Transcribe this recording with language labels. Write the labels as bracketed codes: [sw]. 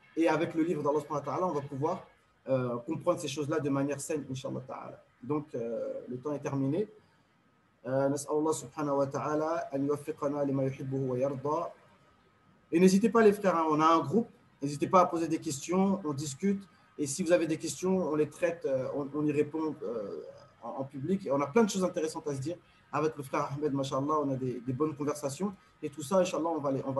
[fr] Et avec le livre d'Allah subhanahu wa ta'ala, on va pouvoir comprendre ces choses-là de manière saine, Inch'Allah ta'ala. Donc, le temps est terminé. [ar] نسأل الله سبحانه وتعالى أن يوفقنا لما يحبه ويرضى. [fr] Et n'hésitez pas les frères, hein, on a un groupe, n'hésitez pas à poser des questions, on discute. Et si vous avez des questions, on les traite, on y répond en public. Et on a plein de choses intéressantes à se dire. Avec le frère Ahmed, machallah, on a des bonnes conversations. Et tout ça, Inch'Allah, on va